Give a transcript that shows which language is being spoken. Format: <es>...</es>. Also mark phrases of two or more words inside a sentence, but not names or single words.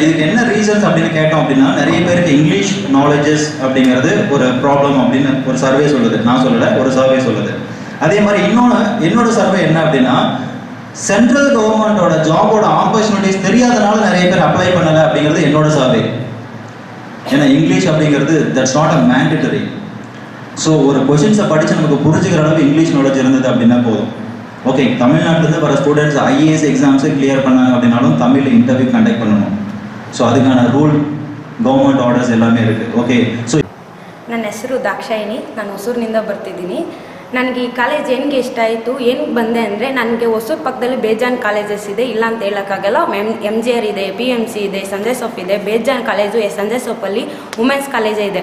<ta>இதுக்கு என்ன ரீசன்ஸ் அப்படின்னு கேட்டோம் அப்படின்னா நிறைய பேருக்கு</ta> <en>English knowledges</en> <ta>அப்படிங்கிறது ஒரு ப்ராப்ளம் அப்படின்னு ஒரு சர்வே சொல்லுது. நான் சொல்லலை, ஒரு சர்வே சொல்லுது. அதே மாதிரி என்னோட சர்வே என்ன அப்படின்னா</ta> <en>central government</en> <ta>ஜாபோட ஆப்பர்ச்சுனிட்டிஸ் தெரியாதனால நிறைய பேர் அப்ளை பண்ணலை அப்படிங்கிறது என்னோட சர்வே. ஏன்னா இங்கிலீஷ் அப்படிங்கிறது</ta> <en>that's not a mandatory.</en> <ta>ஸோ ஒரு கொஷின்ஸை படித்து நமக்கு புரிஞ்சுக்கிற அளவு</ta> <en>English knowledge</en> <ta>இருந்தது அப்படின்னா போதும். ஓகே, தமிழ்நாட்டிலேருந்து வர ஸ்டூடெண்ட்ஸ்</ta> <en>IAS exams</en> <ta>கிளியர் பண்ணாங்க அப்படின்னாலும் தமிழில்</ta> <en>interview conduct</en> <ta>பண்ணணும். ஸோ அதுக்கான ரூல்</ta> <en>government orders</en> <ta>ಎಲ್ಲಾமே இருக்குது.</ta> <en>okay, so</en> <kn>ನನ್ನ ಹೆಸರು ದಾಕ್ಷಾಯಿನಿ, ನಾನು ಹೊಸೂರಿನಿಂದ ಬರ್ತಿದ್ದೀನಿ. ನನಗೆ ಈ ಕಾಲೇಜ್ ಏನಿಗೆ ಇಷ್ಟ ಆಯಿತು, ಏನಕ್ಕೆ ಬಂದೆ ಅಂದರೆ ನನಗೆ ಹೊಸೂರು ಪಕ್ಕದಲ್ಲಿ ಬೇಜಾನ್ ಕಾಲೇಜಸ್ ಇದೆ, ಇಲ್ಲ ಅಂತ ಹೇಳೋಕ್ಕಾಗಲ್ಲ. MGR ಇದೆ, PMC ಇದೆ, ಸಂಜಯ್ ಸೋಪ್ ಇದೆ, ಬೇಜಾನ್ ಕಾಲೇಜು ಸಂಜಯ್ ಸೋಪಲ್ಲಿ</kn> <en>women's college</en> <kn>ಇದೆ.</kn>